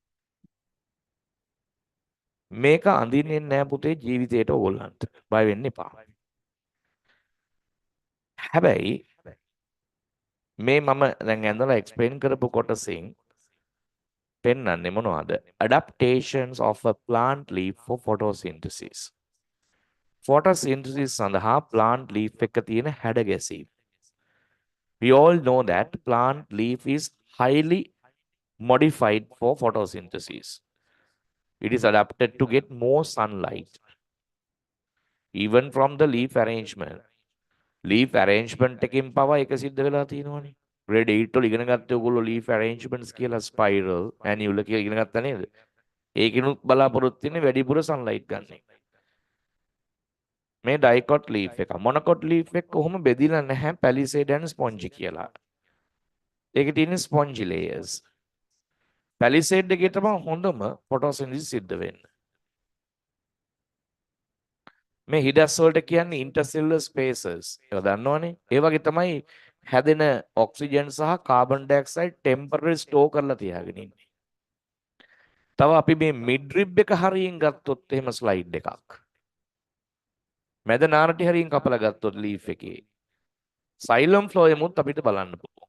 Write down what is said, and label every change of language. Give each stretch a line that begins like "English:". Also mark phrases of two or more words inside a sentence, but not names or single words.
Sinhala: මේක අඳින්නේ නැහැ පුතේ ජීවිතේට ඕගොල්ලන්ට. බය වෙන්න එපා. හැබැයි මේ මම දැන් ඇඳලා එක්ස්ප්ලেইন කරපු කොටසින් පෙන්වන්නේ මොනවද?
English: Adaptations of a plant leaf for photosynthesis.
Sinhala: Photosynthesis සඳහා
English: plant leaf
Sinhala: එක තියෙන හැඩ ගැසීම.
English: We all know that plant leaf is highly modified for photosynthesis. It is adapted to get more sunlight. Even from the leaf arrangement. Leaf arrangement
Sinhala: එකකින් පවා එක සිද්ධ වෙලා තියෙනවනේ. grade 8 වල ඉගෙන ගත්තේ ඔයගොල්ලෝ
English: leaf arrangements
Sinhala: කියලා
English: spiral, annular
Sinhala: කියලා ඉගෙන ගත්තා නේද? ඒකිනුත් බලාපොරොත්තු වෙන්නේ වැඩිපුර sunlight ගන්න එක. මේ
English: dicot leaf
Sinhala: එක
English: monocot leaf
Sinhala: එක කොහොම බෙදිලා නැහැ
English: palisade and spongy
Sinhala: කියලා. ඒකේ තියෙන
English: spongy layers.
Sinhala: palisade එකේ තමයි හොඳම photosynthesis සිද්ධ වෙන්නේ. මේ හිඩස් වලට කියන්නේ
English: intercellular spaces.
Sinhala: ඒක දන්නවනේ. ඒ වගේ තමයි හැදෙන ඔක්සිජන් සහ
English: carbon dioxide temporary store
Sinhala: කරලා තියාගෙන ඉන්නේ. තව අපි මේ මිඩ්රිබ් එක හරියෙන් ගත්තොත් එහෙම ස්ලයිඩ් එකක්. මැද නාරටි හරියෙන් කපලා ගත්තොත් ලීෆ් එකේ සයිලම් ෆ්ලෝයමුත් අපිට බලන්න පුළුවන්.